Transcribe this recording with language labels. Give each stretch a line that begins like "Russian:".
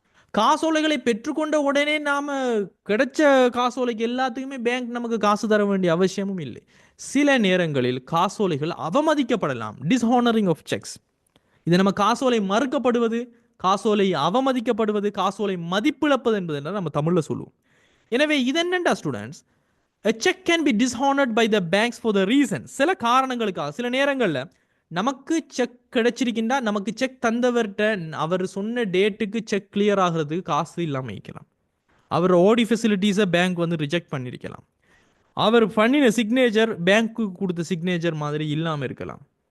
Tamil: காசோலைகளை பெற்றுக்கொண்ட உடனே நாம் கிடைச்ச காசோலைக்கு எல்லாத்துக்குமே பேங்க் நமக்கு காசு தர வேண்டிய அவசியமும் இல்லை. சில நேரங்களில் காசோலைகள் அவமதிக்கப்படலாம், டிஸ்ஹானரிங் ஆஃப் செக்ஸ். இது நம்ம காசோலை மறுக்கப்படுவது, காசோலை அவமதிக்கப்படுவது, காசோலை மதிப்பிழப்பது என்பது நம்ம தமிழில் சொல்லுவோம். எனவே இது என்னண்டா
English: students, a check can be dishonored by the banks for the reason,
Tamil: சில காரணங்களுக்காக. சில நேரங்களில் நமக்கு செக் கிடைச்சிருக்கின்றா, நமக்கு செக் தந்தவர்கிட்ட அவர் சொன்ன டேட்டுக்கு செக் கிளியர் ஆகிறதுக்கு காசு இல்லாமல் இருக்கலாம். அவர் ஓடி ஃபெசிலிட்டிஸை பேங்க் வந்து ரிஜெக்ட் பண்ணியிருக்கலாம். அவர் பண்ணின சிக்னேச்சர் பேங்க்கு கொடுத்த சிக்னேச்சர் மாதிரி இல்லாமல் இருக்கலாம்.